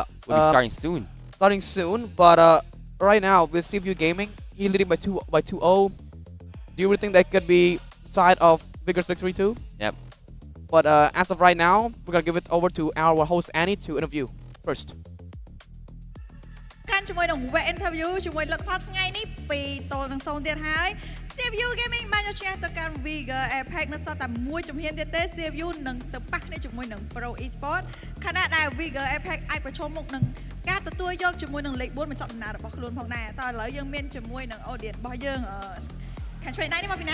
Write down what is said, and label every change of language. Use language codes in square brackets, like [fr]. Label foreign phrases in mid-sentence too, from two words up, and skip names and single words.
[en] We'll be starting soon. Starting soon, but right now with CFU Gaming, he leading by 2-0. Do you really think that could be side of Vigor's victory too? Yep. But as of right now, we're gonna give it over to our host Annie to interview first. [km] កាន់ជាមួយនឹងវគ្គ interview ជាមួយលទ្ធផលថ្ងៃនេះ2 ទល់នឹង 0 ទៀតហើយ CFU Gaming បានយកឈ្នះទៅកាន់ Vigor Apex នៅសល់តែមួយជំហានទៀតទេ CFU នឹងទៅប៉ះគ្នាជាមួយនឹង Pro Esports ខណៈដែល Vigor Apex អាចប្រឈមមុខនឹងការទទួលយកជាមួយនឹងលេខ 4 បញ្ចប់ដំណើររបស់ខ្លួនផងដែរតើឥឡូវយើងមានជាមួយនឹង audience របស់យើងខាងឆ្វេងដៃនេះមកពីណា